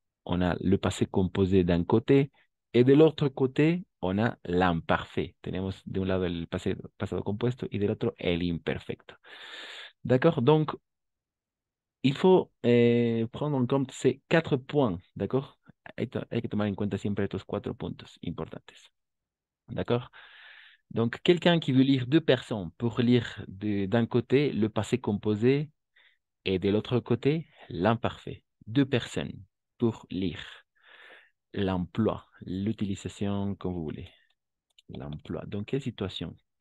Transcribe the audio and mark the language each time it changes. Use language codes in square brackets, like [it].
[fr] On a le passé composé d'un côté et de l'autre côté, on a l'imparfait. [es] Tenemos de un lado el pasado compuesto y del otro el imperfecto. [fr] D'accord? Donc, il faut prendre en compte ces 4 points. D'accord? [es] Hay que tomar en cuenta siempre estos 4 puntos importantes. [fr] D'accord? Donc, quelqu'un qui veut lire deux personnes pour lire d'un côté le passé composé et de l'autre côté l'imparfait. Deux personnes pour lire l'emploi, l'utilisation comme vous voulez. L'emploi. Dans quelle situation?